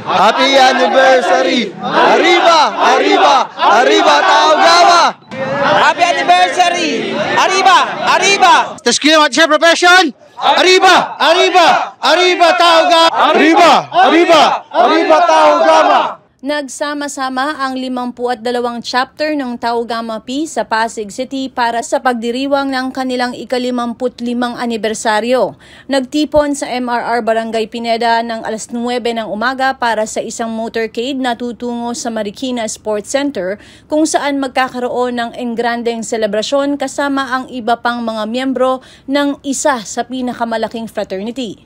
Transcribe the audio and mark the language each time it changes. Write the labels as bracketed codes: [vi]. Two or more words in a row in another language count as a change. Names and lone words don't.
[en] Happy anniversary! [es] Arriba! Arriba! Arriba, Taogama! [en] Happy anniversary! [es] Arriba! Arriba! [en] Skill at profession! [es] Arriba! Arriba! Arriba, Taogama! Arriba! Arriba! Arriba, Taogama! [tl] Nagsama-sama ang 52 chapter ng Taogama P sa Pasig City para sa pagdiriwang ng kanilang ika-55 anibersaryo. Nagtipon sa MRR Barangay Pineda ng alas 9 ng umaga para sa isang motorcade na tutungo sa Marikina Sports Center kung saan magkakaroon ng engrandeng selebrasyon kasama ang iba pang mga miyembro ng isa sa pinakamalaking fraternity.